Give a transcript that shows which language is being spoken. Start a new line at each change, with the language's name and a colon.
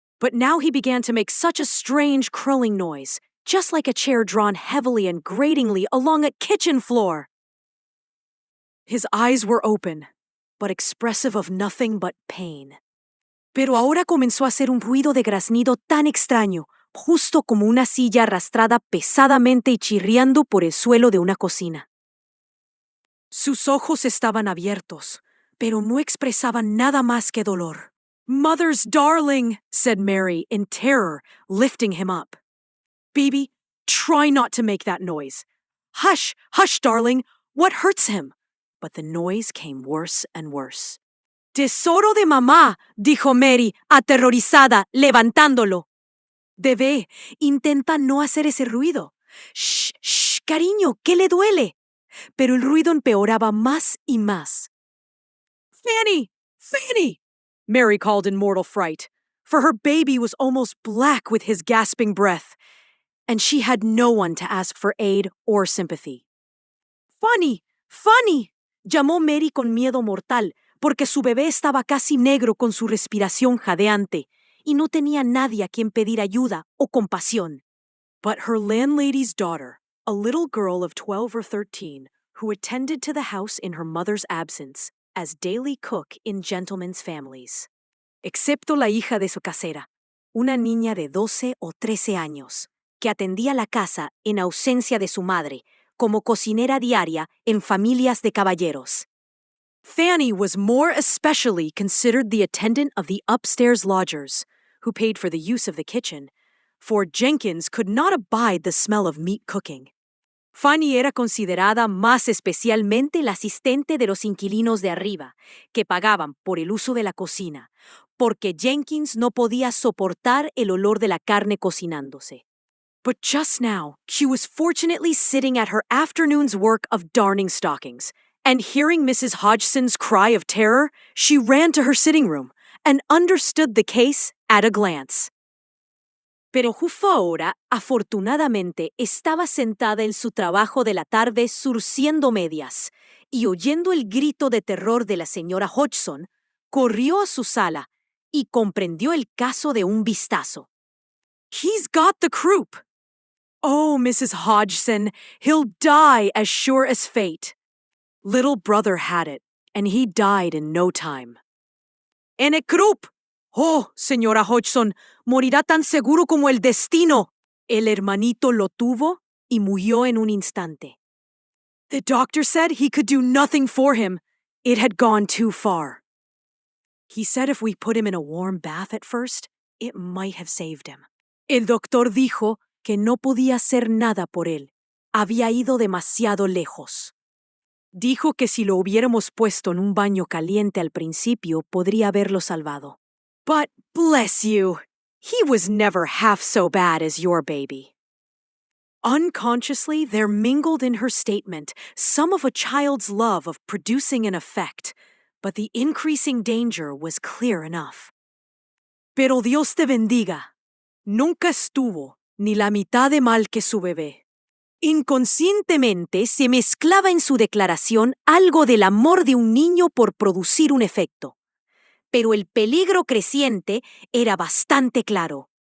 English: But now he began to make such a strange curling noise, just like a chair drawn heavily and gratingly along a kitchen floor. His eyes were open, but expressive of nothing but pain.
Spanish: Pero ahora comenzó a hacer un ruido de graznido tan extraño, justo como una silla arrastrada pesadamente y chirriando por el suelo de una cocina. Sus ojos estaban abiertos, pero no expresaban nada más que dolor.
English: "Mother's darling," said Mary in terror, lifting him up. "Baby, try not to make that noise. Hush, hush, darling. What hurts him?" But the noise came worse and worse.
Spanish: "Tesoro de mamá," dijo Mary, aterrorizada, levantándolo. Bebé, intenta no hacer ese ruido. Shh, shh, cariño, ¿qué le duele? Pero el ruido empeoraba más y más.
English: "Fanny! Fanny!" Mary called in mortal fright, for her baby was almost black with his gasping breath. and she had no one to ask for aid or sympathy.
Spanish: ¡Fanny! ¡Fanny! Llamó Mary con miedo mortal, porque su bebé estaba casi negro con su respiración jadeante, y no tenía nadie a quien pedir ayuda o compasión.
English: But her landlady's daughter, a little girl of 12 or 13, who attended to the house in her mother's absence, as daily cook in gentlemen's families.
Spanish: Excepto la hija de su casera, una niña de 12 o 13 años, que atendía la casa en ausencia de su madre, como cocinera diaria en familias de caballeros.
English: Fanny was more especially considered the attendant of the upstairs lodgers, who paid for the use of the kitchen, for Jenkins could not abide the smell of meat cooking.
Spanish: Fanny era considerada más especialmente la asistente de los inquilinos de arriba, que pagaban por el uso de la cocina, porque Jenkins no podía soportar el olor de la carne cocinándose.
English: But just now, she was fortunately sitting at her afternoon's work of darning stockings, and hearing Mrs. Hodgson's cry of terror, she ran to her sitting room and understood the case at a glance.
Spanish: Pero justo ahora, afortunadamente, estaba sentada en su trabajo de la tarde surciendo medias, y oyendo el grito de terror de la señora Hodgson, corrió a su sala y comprendió el caso de un vistazo.
English: "He's got the croup! Oh, Mrs. Hodgson, he'll die as sure as fate. Little brother had it, and he died in no time.
Spanish: ¡En el croup! Oh, señora Hodgson, morirá tan seguro como el destino. El hermanito lo tuvo y murió en un instante.
English: The doctor said he could do nothing for him. It had gone too far. He said if we put him in a warm bath at first, it might have saved him.
Spanish: El doctor dijo que no podía hacer nada por él. Había ido demasiado lejos. Dijo que si lo hubiéramos puesto en un baño caliente al principio, podría haberlo salvado.
English: But, bless you, he was never half so bad as your baby." Unconsciously, there mingled in her statement some of a child's love of producing an effect, but the increasing danger was clear enough.
Spanish: Pero Dios te bendiga. Nunca estuvo ni la mitad de mal que su bebé. Inconscientemente se mezclaba en su declaración algo del amor de un niño por producir un efecto. Pero el peligro creciente era bastante claro.